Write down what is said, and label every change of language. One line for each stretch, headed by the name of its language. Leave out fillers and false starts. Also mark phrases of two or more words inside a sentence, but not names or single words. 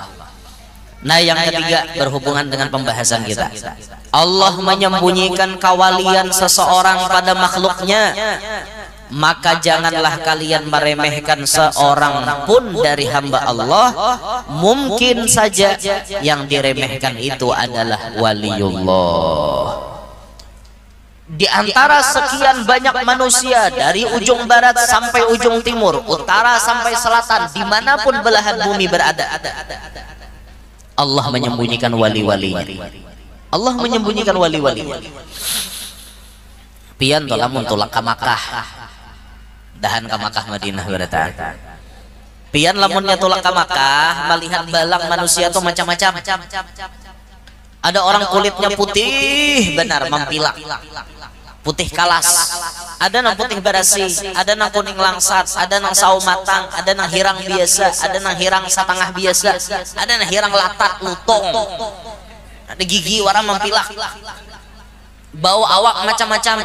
Indonesian: Nah yang ketiga berhubungan dengan pembahasan kita Allah menyembunyikan kewalian seseorang pada makhluknya maka janganlah kalian meremehkan seorang pun dari hamba Allah mungkin saja yang diremehkan itu adalah waliullah. Di antara sekian banyak manusia dari ujung barat sampai ujung timur, utara sampai selatan, dimanapun belahan bumi berada, Allah menyembunyikan wali-walinya. Allah menyembunyikan wali-walinya.
Banjar: Pian lamun tulak ka Makkah dahan ke Makkah Madinah beratan pian lamunnya tulak ke Makkah melihat balang manusia tuh macam-macam ada orang kulitnya putih benar mampilak putih kalas ada nang putih berasi ada nang kuning langsat ada nang sawo matang ada nang hirang biasa ada nang hirang setengah biasa ada nang hirang latat lutong ada gigi warna mampilak bau awak macam-macam.